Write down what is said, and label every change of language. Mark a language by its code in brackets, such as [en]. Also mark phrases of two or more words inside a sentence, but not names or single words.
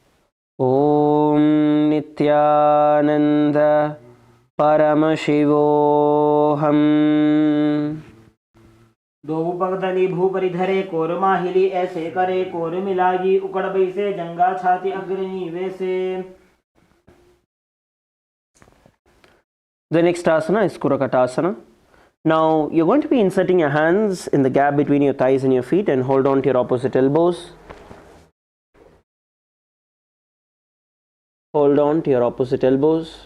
[sa] ॐ नित्यानन्द परमशिवोऽहम्. [hi] दो पगदली भूपरिधरे कोर माहिली ऐसे करे कोर मिलागी उकड़ बैसे जंगा छाती अग्रणी वैसे. [en] The next asana is Kurakatasana. Now you're going to be inserting your hands in the gap between your thighs and your feet and hold on to your opposite elbows. Hold on to your opposite elbows.